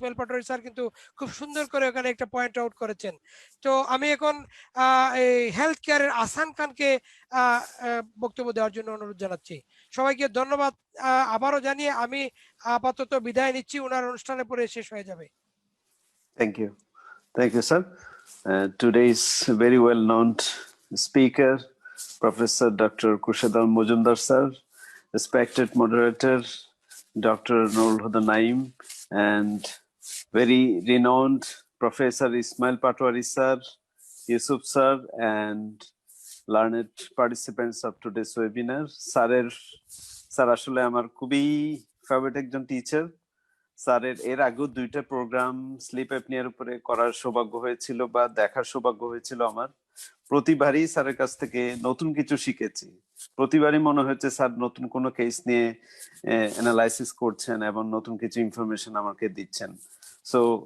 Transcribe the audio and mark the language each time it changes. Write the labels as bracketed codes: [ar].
[bn] Ismail Patwari sir কিন্তু খুব সুন্দর করে ওখানে একটা পয়েন্ট আউট করেছেন। তো আমি এখন এই হেলথ কেয়ারের আহসান খানকে বক্তব্য দেওয়ার জন্য অনুরোধ জানাচ্ছি। সবাইকে ধন্যবাদ আবারও জানিয়ে আমি আপাতত বিদায় নিচ্ছি, ওনার অনুষ্ঠানের পরে শেষ হয়ে যাবে। [en] Thank you sir. Today's very well known speaker, Professor Dr. Khurshid Majumdar sir, respected moderator Dr. Nurul Huda Naim, and very renowned Professor Ismail Patwari sir, Yusuf sir, and learned participants of today's webinar. [bn] Sir আসলে আমার খুবই favourite একজন teacher. স্যারের এর আগেও 2টা programme slip অ্যাপনিয়ার উপরে করার সৌভাগ্য হয়েছিল বা দেখার সৌভাগ্য হয়েছিল আমার। প্রতিবারই স্যারের কাছ থেকে নতুন কিছু শিখেছি। প্রতিবারই মনে হচ্ছে স্যার নতুন কোনো কেস নিয়ে অ্যানালাইসিস করছেন এবং নতুন কিছু ইনফরমেশন আমাকে দিচ্ছেন। সো